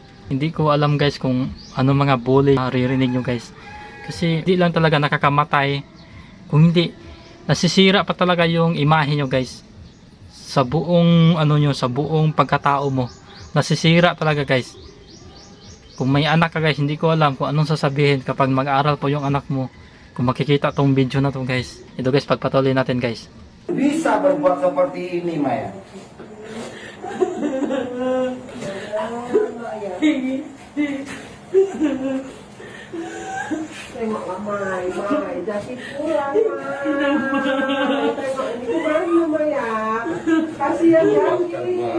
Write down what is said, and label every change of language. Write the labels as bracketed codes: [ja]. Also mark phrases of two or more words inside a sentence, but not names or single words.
[tl] Hindi ko alam guys kung ano mga bully naririnig nyo guys, kasi hindi lang talaga nakakamatay, kung hindi nasisira pa talaga yung imahe nyo guys sa buong ano nyo, sa buong pagkatao mo. Nasisira talaga guys. Kung may anak ka guys, hindi ko alam kung anong sasabihin kapag mag-aaral po yung anak mo, kung makikita tong video na to guys. Ito guys, pagpatuloy natin guys. [ms] Bisa berbuat seperti ini Maya. Tengoklah Mai, jadi pulang Mai. Tengok ini kemana Maya? Kasihan Jaki.